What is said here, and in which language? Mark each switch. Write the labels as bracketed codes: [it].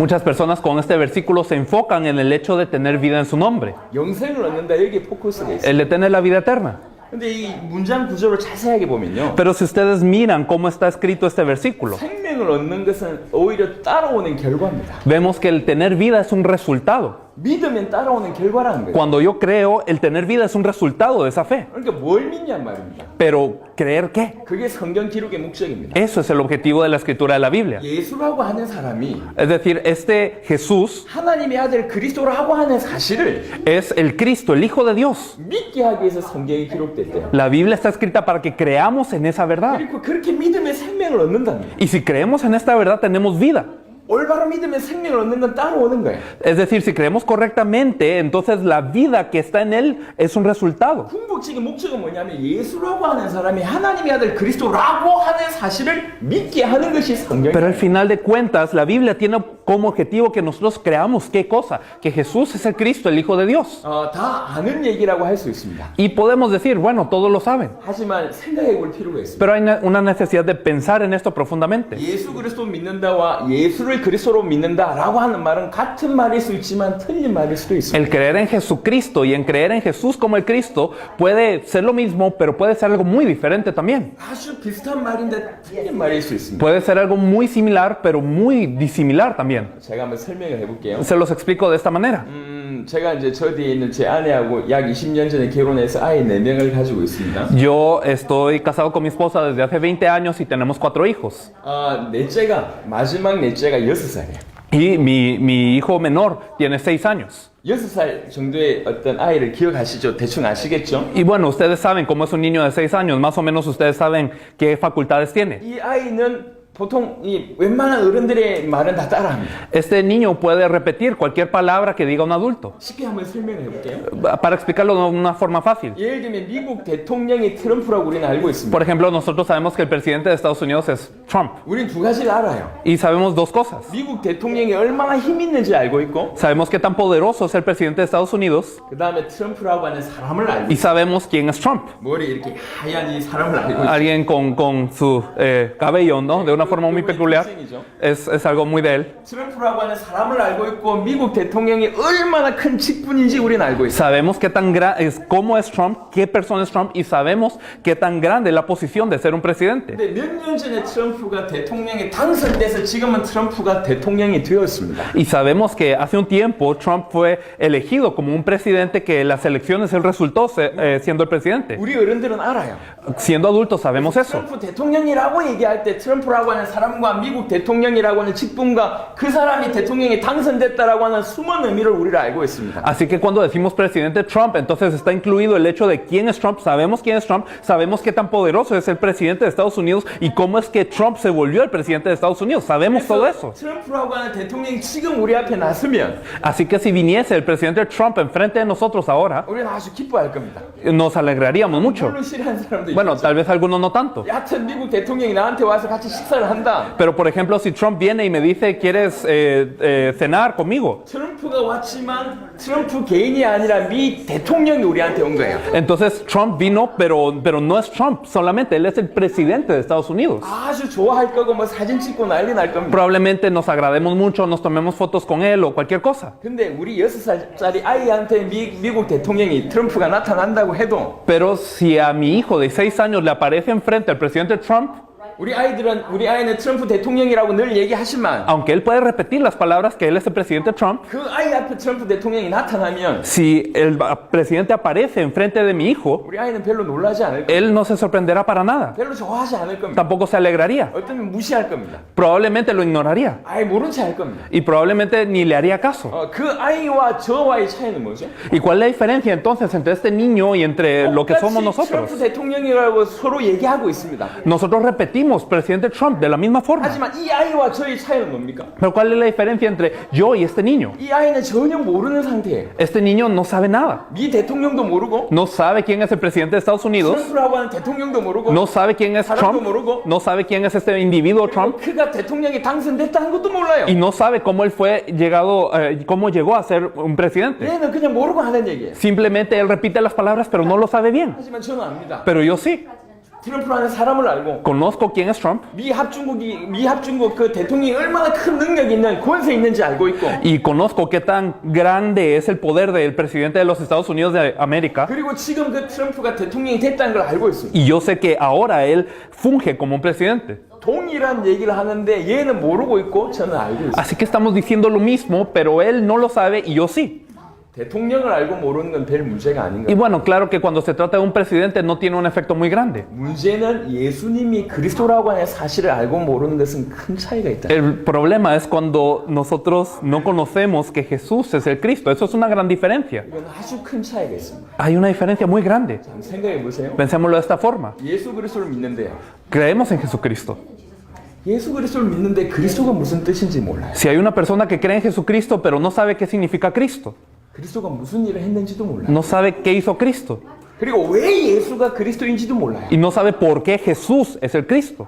[es] Muchas personas con este versículo se enfocan en el hecho de tener vida en su nombre, [ko] 영생을 얻는다 여기에 포커스가 있어요. [es] el de tener la vida eterna. [ko] 근데 이 문장 구조를 자세하게 보면요. [es] Pero si ustedes miran cómo está escrito este versículo, [ko] 생명을 얻는 것은 오히려 따라오는 결과입니다. [es] vemos que el tener vida es un resultado. [ko] 믿으면 따라오는 결과라는 거예요. [es] Cuando yo creo, el tener vida es un resultado de esa fe. [ko] 그러니까 뭘 믿냔 말입니다. [es] Pero, ¿creer qué? [ko] 그게 성경 기록의 목적입니다. [es] Eso es el objetivo de la escritura de la Biblia. [ko] 예수라고 하는 사람이 [es] Es decir, este Jesús [ko] 하나님의 아들 그리스도라고 하는 사실을 [es] es el Cristo, el Hijo de Dios. [ko] 믿게 하기 위해서 성경이 기록됐대요. [es] La Biblia está escrita para que creamos en esa verdad. [ko] 그리고 그렇게 믿으면 생명을 얻는답니다. [es] Y si creemos en esta verdad, tenemos vida. [ko] 올바로 믿으면 생명을 얻는 건 따라오는 거예요. [es] Es decir, si creemos correctamente, entonces la vida que está en Él es un resultado. [ko] 궁극적인 목적은 뭐냐면 예수라고 하는 사람이 하나님의 아들 그리스도라고 하는 사실을 믿게 하는 것이 [es] Pero al [ko] 성경이에요. [es] final de cuentas, la Biblia tiene como objetivo que nosotros creamos qué cosa, que Jesús es el Cristo, el Hijo de Dios. [ko] 다 아는 얘기라고 할 수 있습니다. [es] Y podemos decir, bueno, todos lo saben, [ko] 하지만 생각해 볼 필요가 있습니다. [es] pero hay una necesidad de pensar en esto profundamente. [ko] 예수 그리스도 믿는다와 예수를 그리스도로 믿는다라고 하는 말은 같은 말일 수 있지만 틀린 말일 수도 있습니다. [es] El creer en Jesucristo y en creer en Jesús como el Cristo puede ser lo mismo, pero puede ser algo muy diferente también. [ko] 아주 비슷한 말인데 틀린 말일 수 있습니다. [es] Puede ser algo muy similar, pero muy disimilar también. [ko] 제가 한번 설명을 해볼게요. [es] Se los explico de esta manera. [ko] 제가 이제 저 뒤에 있는 제 아내하고 약 20년 전에 결혼해서 아이 4명을 가지고 있습니다. [es] Yo estoy casado con mi esposa desde hace 20 años y tenemos 4 hijos. [ko] 마지막 넷째가 6살이에요. [es] Y mi hijo menor tiene 6 años. [ko] 6살 정도의 어떤 아이를 기억하시죠? 대충 아시겠죠? [es] Y bueno, ustedes saben cómo es un niño de 6 años, más o menos ustedes saben qué facultades tiene. [ko] 이 아이는 보통 이 웬만한 어른들의 말은 다 따라합니다. [es] Este niño puede repetir cualquier palabra que diga un adulto. [ko] 쉽게 한번 설명해 볼게요. [es] Para explicarlo de una forma fácil. [ko] 예를 들면 미국 대통령이 트럼프라고 우리는 알고 있습니다. [es] Por ejemplo, nosotros sabemos que el presidente de Estados Unidos es Trump. [ko] 우린 두 가지를 알아요. [es] Y sabemos 2 cosas. [ko] 미국 대통령이 얼마나 힘 있는지 알고 있고, [es] Sabemos qué tan poderoso es el presidente de Estados Unidos. [ko] 그 다음에 트럼프라고 하는 사람을 알고 [es] Y [ko] 있어요. [es] sabemos quién es Trump. [ko] 머리 이렇게 하얀 이 사람을 알고 있어요. [es] Alguien con su cabello, ¿no? De una forma muy peculiar. Es algo muy de él. [ko] 트럼프라고 하는 사람을 알고 있고 미국 대통령이 얼마나 큰 직분인지 우리는 알고 있어요. [es] Sabemos qué tan es cómo es Trump, qué persona es Trump y sabemos qué tan grande es la posición de ser un presidente. [ko] 근데 몇 년 전에 트럼프가 대통령에 당선돼서 지금은 트럼프가 대통령이 되었습니다. [es] Y sabemos que hace un tiempo Trump fue elegido como un presidente que en las elecciones él resultó siendo el presidente. [ko] 우리 어른들은 알아요. [es] Siendo adultos sabemos eso. [ko] 트럼프 대통령이라고 얘기할 때 트럼프라고 하는 사람과 미국 대통령이라고 하는 직분과 그 사람이 대통령에 당선됐다라고 하는 숨은 의미를 우리가 알고 있습니다. [es] Así que cuando decimos presidente Trump, entonces está incluido el hecho de quién es Trump, sabemos quién es Trump, sabemos qué tan poderoso es el presidente de Estados Unidos y cómo es que Trump se volvió el presidente de Estados Unidos, sabemos todo eso. [ko] 트럼프라고 하는 대통령이 지금 우리 앞에 났으면 [es] Así que si viniese el presidente Trump enfrente de nosotros ahora, [ko] 우리는 아주 기뻐할 겁니다. [es] nos alegraríamos mucho. [ko] 물론 싫어하는 사람도 [es] Bueno, [ko] 있겠죠. [es] tal vez algunos no tanto. [ko] 여하튼 미국 대통령이 나한테 와서 같이 식사를 한다. [es] Pero por ejemplo, si Trump viene y me dice, ¿quieres cenar conmigo? [ko] 트럼프가 왔지만 트럼프 개인이 아니라 미 대통령이 우리한테 온 거예요. [es] Entonces Trump vino, pero no es Trump solamente, él es el presidente de Estados Unidos. [ko] 아주 좋아할 거고 뭐 사진 찍고 난리 날 겁니다. [es] Probablemente nos agrademos mucho, nos tomemos fotos con él o cualquier cosa. [ko] 근데 우리 6살짜리 아이한테 미국 대통령이 트럼프가 나타난다고 해도 [es] Pero si a mi hijo de 6 años le aparece enfrente al presidente Trump, [ko] 우리 아이는 트럼프 대통령이라고 늘 얘기하지만 [es] aunque él puede repetir las palabras que él es el presidente Trump, [ko] 그 아이 앞에 트럼프 대통령이 나타나면 [es] si el presidente aparece enfrente de mi hijo, [ko] 우리 아이는 별로 놀라지 않을 겁니다. [es] él no se sorprenderá para nada. [ko] 별로 좋아하지 않을 겁니다. [es] Tampoco se alegraría. [ko] 어쩌면 무시할 겁니다. [es] Probablemente lo ignoraría. [ko] 아예 모른 체 할 겁니다. [es] Y probablemente ni le haría caso. [ko] 그 아이와 저와의 차이는 뭐죠? [es] ¿Y cuál es la diferencia entonces entre este niño y entre lo que somos [ko] 똑같이 [es] nosotros? [ko] 트럼프 대통령이라고 서로 얘기하고 있습니다. [es] Nosotros repetimos presidente Trump de la misma forma. [ko] 하지만 이 아이와 저의 차이는 뭡니까? [es] Pero ¿cuál es la diferencia entre yo y este niño? [ko] 이 아이는 전혀 모르는 상태예요. [es] Este niño no sabe nada. [ko] 미 대통령도 모르고 [es] No sabe quién es el presidente de Estados Unidos. [ko] 트럼프라고 하는 대통령도 모르고 [es] No sabe quién es [ko] 사람도 [es] Trump. [ko] 모르고 [es] No sabe quién es este individuo Trump. [ko] 그가 대통령이 당선됐다는 것도 몰라요. [es] Y no sabe cómo él cómo llegó a ser un presidente. [ko] 얘는 그냥 모르고 하는 얘기예요. [es] Simplemente él repite las palabras, pero no lo sabe bien. [ko] 하지만 저는 압니다. [es] Pero yo sí. [ko] 트럼프라는 사람을 알고 [es] Conozco quién es Trump. [ko] 미 합중국 그 대통령이 얼마나 큰 능력 있는 권세 있는지 알고 있고 [es] Y conozco qué tan grande es el poder del presidente de los Estados Unidos de América. [ko] 그리고 지금 그 트럼프가 대통령이 됐다는 걸 알고 있습니다. [es] Y yo sé que ahora él funge como un presidente. [ko] 동일한 얘기를 하는데 얘는 모르고 있고 저는 알고 있어요. [es] Así que estamos diciendo lo mismo, pero él no lo sabe y yo sí. [ko] 대통령을 알고 모르는 건 별 문제가 아닌 [es] Y [ko] 거예요. [es] bueno, claro que cuando se trata de un presidente no tiene un efecto muy grande. [ko] 문제는 예수님이 그리스도라고 하는 사실을 알고 모르는 것은 큰 차이가 있다. [es] El problema es cuando nosotros no conocemos que Jesús es el Cristo. Eso es una gran diferencia. [ko] 이건 아주 큰 차이가 있습니다. [es] Hay una diferencia muy grande. [ko] 한번 생각해 보세요. [es] Pensémoslo de esta forma. [ko] 예수 그리스도를 믿는데요. [es] Creemos en Jesucristo. [ko] 예수 그리스도를 믿는데 그리스도가 무슨 뜻인지 몰라요. [es] Si hay una persona que cree en Jesucristo pero no sabe qué significa Cristo, [ko] 그리스도가 무슨 일을 했는지도 몰라요. [es] no sabe qué hizo Cristo, [ko] 그리고 왜 예수가 그리스도인지도 몰라요. [es] y no sabe por qué Jesús es el Cristo.